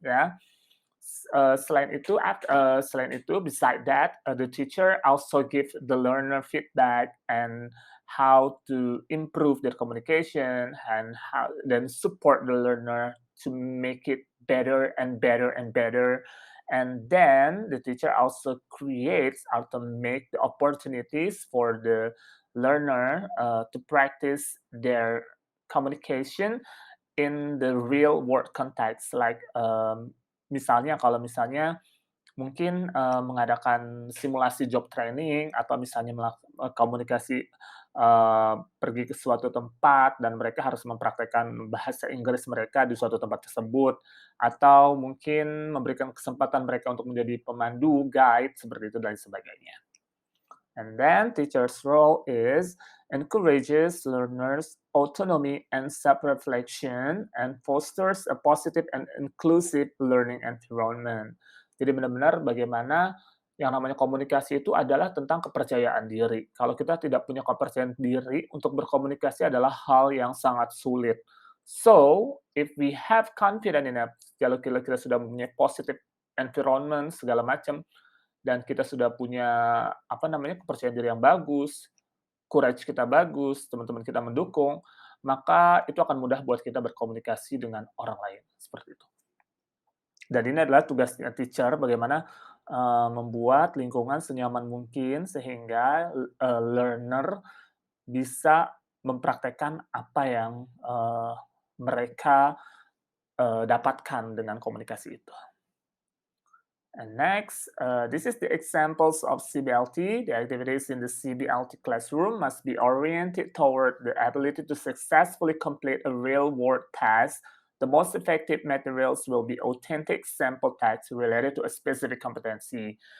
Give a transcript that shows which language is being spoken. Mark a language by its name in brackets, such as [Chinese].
[Indonesian] Ya, selain itu, [English] beside that, the teacher also give the learner feedback and how to improve their communication and how then support the learner to make it better and better and better. And then the teacher also creates or to make the opportunities for the learner to practice their communication in the real world context. [Indonesian] Like misalnya mungkin mengadakan simulasi job training atau misalnya komunikasi pergi ke suatu tempat dan mereka harus mempraktekkan bahasa Inggris mereka di suatu tempat tersebut, atau mungkin memberikan kesempatan mereka untuk menjadi pemandu, guide, seperti itu dan sebagainya. [English] And then teacher's role is encourages learners' autonomy and self-reflection and fosters a positive and inclusive learning environment. [Indonesian] Jadi benar-benar bagaimana yang namanya komunikasi itu adalah tentang kepercayaan diri. Kalau kita tidak punya kepercayaan diri, untuk berkomunikasi adalah hal yang sangat sulit. [English] So, if we have confidence enough, [Indonesian] kalau kita sudah mempunyai positive environment, segala macam, dan kita sudah punya, apa namanya, kepercayaan diri yang bagus, courage kita bagus, teman-teman kita mendukung, maka itu akan mudah buat kita berkomunikasi dengan orang lain, seperti itu. Dan ini adalah tugasnya teacher, bagaimana membuat lingkungan senyaman mungkin sehingga learner bisa mempraktekkan apa yang mereka dapatkan dengan komunikasi itu. [English] And next, this is the examples of CBLT. The activities in the CBLT classroom must be oriented toward the ability to successfully complete a real-world task. The most effective materials will be authentic sample text related to a specific competency.